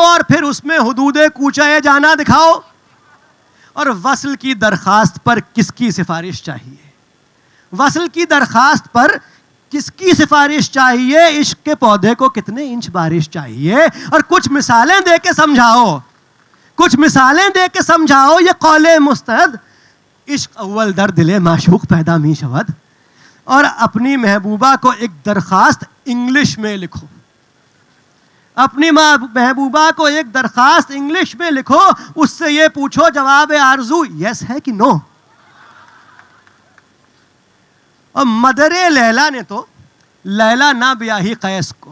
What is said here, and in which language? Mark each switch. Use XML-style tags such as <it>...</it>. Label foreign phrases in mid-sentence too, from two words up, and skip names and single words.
<ur>اور پھر اس میں حدود کوچہ جانا دکھاؤ. اور وصل کی درخواست پر کس کی سفارش چاہیے. وصل کی درخواست پر کس کی سفارش چاہیے. عشق کے پودے کو کتنے انچ بارش چاہیے. اور کچھ مثالیں دے کے سمجھاؤ. کچھ مثالیں دے کے سمجھاؤ. یہ قول مستند.</ur> <fa>عشق اول در دل معشوق پیدا می شود.</fa> <ur>اور اپنی محبوبہ کو ایک درخواست انگلش میں لکھو. اپنی محبوبہ کو ایک درخواست انگلش میں لکھو. اس سے یہ پوچھو جواب آرزو یس ہے کہ نو. اور مدر لیلا نے تو لیلا نہ بیاہی قیس کو.</ur>